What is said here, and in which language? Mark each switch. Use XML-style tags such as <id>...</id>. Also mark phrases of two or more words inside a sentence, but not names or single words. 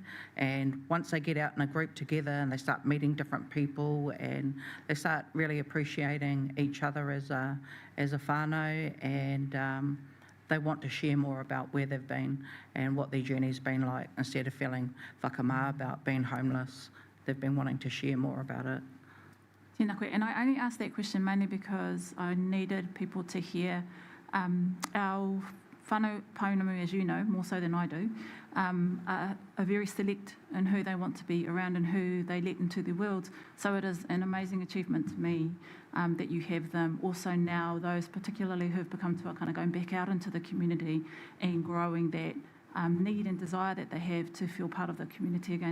<en>And once they get out in a group together and they start meeting different people and they start really appreciating each other as a whānau, and they want to share more about where they've been and what their journey's been like, instead of feeling whakamā about being homeless. They've been wanting to share more about it. Tēnā koe. And I only asked that question mainly because I needed people to hear our</en> <mi>whānau pounamu,</mi> <en>as you know, more so than I do, are very select in who they want to be around and who they let into their worlds. So it is an amazing achievement to me that you have them. Also now, those particularly who have become tuakana, going back out into the community and growing that need and desire that they have to feel part of the community again.</en>